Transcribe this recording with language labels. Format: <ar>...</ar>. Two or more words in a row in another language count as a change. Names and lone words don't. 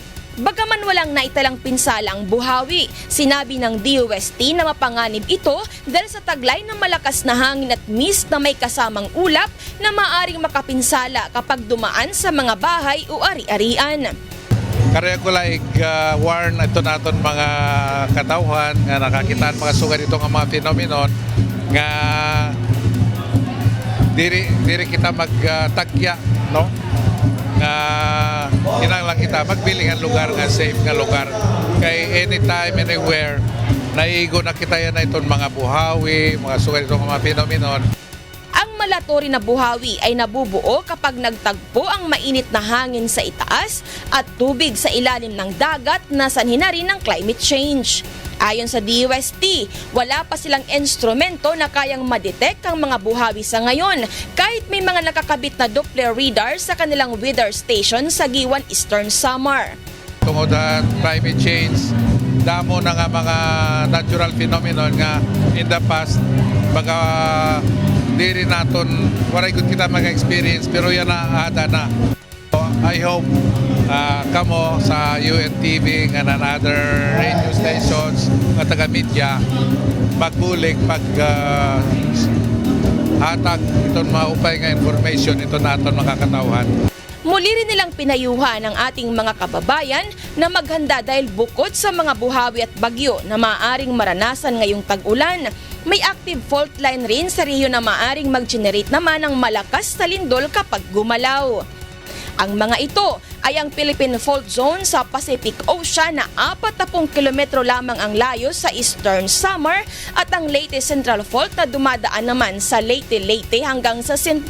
<tl>Bagaman walang naitalang pinsala ang buhawi, sinabi ng DOST na mapanganib ito dahil sa taglay ng malakas na hangin at mist na may kasamang ulap na maaaring makapinsala kapag dumaan sa mga bahay o ari-arian.</tl> <war>Kaya ko warn ito naton mga katauhan nga nakakitaan mga sugat itong mga phenomenon nga diri kita magtagya, no? Nga kinahanglan kita magbili nga lugar nga safe nga lugar.</war> <en>Kay anytime, anywhere,</en> <war>naigo na kita yan na itong mga buhawi, mga sugat itong mga phenomenon.</war> <tl>Ang malatori na buhawi ay nabubuo kapag nagtagpo ang mainit na hangin sa itaas at tubig sa ilalim ng dagat na sanhi na rin ng</tl> <en>climate change.</en> <tl>Ayon sa DOST, wala pa silang instrumento na kayang madetect ang mga buhawi sa ngayon kahit may mga nakakabit na</tl> <en>Doppler radar</en> <tl>sa kanilang</tl> <en>weather station</en> <tl>sa Giwan Eastern Samar.</tl> <war>Tungod sa</war> <en>climate change,</en> <war>damo na nga mga</war> <en>natural phenomenon</en> <war>nga</war> <en>in the past</en> <war>baga diri naton waray gud kita mag-experience pero yan na ada na. So,</war> <en>I hope</en> <war>kamo sa UNTV</war> <en>and other radio stations</en> <war>nga taga-media magbulig hatag itong maupay nga information ito naton makakatawhan.</war> <tl>Muli rin nilang pinayuhan ang ating mga kababayan na maghanda dahil bukod sa mga buhawi at bagyo na maaaring maranasan ngayong tag-ulan, may</tl> <en>active fault line</en> <tl>rin sa rehiyon na maaaring mag-generate naman ng malakas na lindol kapag gumalaw. Ang mga ito ay ang Philippine Fault Zone sa Pacific Ocean na 40 kilometro lamang ang layo sa Eastern Samar at ang Leyte Central Fault na dumadaan naman sa Leyte hanggang sa St.</tl>